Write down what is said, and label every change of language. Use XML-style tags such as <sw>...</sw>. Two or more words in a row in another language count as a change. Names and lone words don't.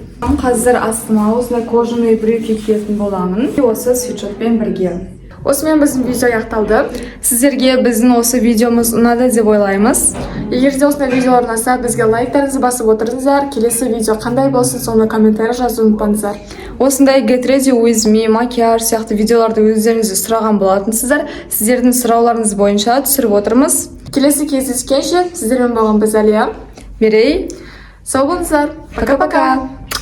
<kk>Қазір астыма осындай</kk> <ru>кожаный брюки</ru> <kk>киетін боламын. Осы свитшотпен бірге. Осымен біздің видео аяқталды. Сіздерге біздің осы видеомыз ұнады деп ойлаймыз. Егер де осындай видеолар ұнаса, бізге лайктарыңызды басып отырыңыздар. Келесі видео қандай болсын, соны комментарий жазуды ұмытпаңыздар. Осындай</kk> <en>Get ready with me,</en> <kk>макияж сияқты видеоларды өздеріңізді сұраған болатынсыздар. Сіздердің сұрауларыңыз бойынша түсіріп отырмыз. Келесі кездескенше сіздермен болған біз Әлия, Мерей. сау болыңыздар.</kk> <ru>Пока-пока.</ru>